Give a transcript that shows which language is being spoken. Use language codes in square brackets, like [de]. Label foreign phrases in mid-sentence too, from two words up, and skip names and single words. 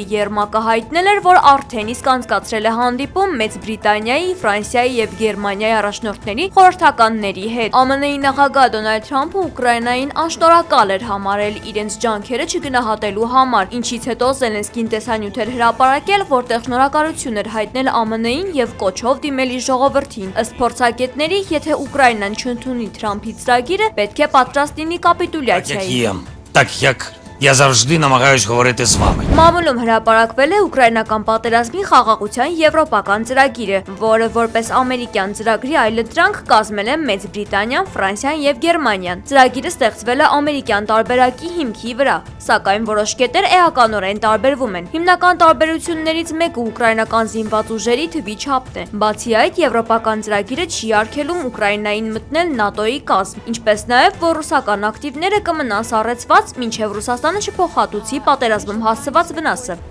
[hy] Երմակը հայտնել էր, որ արդեն իսկ անցկացրել է հանդիպում Մեծ Բրիտանիայի, Ֆրանսիայի եւ Գերմանիայի առաջնորդների խորհրդականների հետ։ ԱՄՆ-ի նախագահ Դոնալդ Թրամփը Ուկրաինային անշնորհակալ էր համարել իրենց ջանքերը չգնահատելու համար, ինչից հետո Զելենսկին տեսանյութ էր հրապարակել, որտեղ շնորհակալություն էր հայտնել ԱՄՆ-ին եւ կոչով դիմել իր ժողովրդին։ Ըստ փորձագետների, եթե Ուկրաինան չընդունի Թրամփի ծրագիրը, պետք է պատրաստ լինի կապիտուլյացիայի։ [uk] Так як я завжди намагаюсь говорити з вами. [hy] Մամուլում հրապարակվել է ուկրաինական պատերազմի խաղաղության եվրոպական ծրագիրը, որը որպես ամերիկյան ծրագրի այլընտրանք կազմել են Մեծ Բրիտանիան, Ֆրանսիան եւ Գերմանիան։ Ծրագիրը ստեղծվել է ամերիկյան տարբերակի հիմքի վրա, սակայն որոշ կետեր էականորեն տարբերվում են։ Հիմնական տարբերություններից մեկը ուկրաինական զինված ուժերի թվի չափն է։ Բացի այդ, եվրոպական ծրագիրը չի արգելում Ուկրաինային մտնել ՆԱՏՕ-ի կազմ, ինչպես նաեւ որ ռուսական ակտիվները կմնան սառեցված, մինչեւ Ռուսաստանը չփոխհատուցի պատերազմում հասցված վնասը։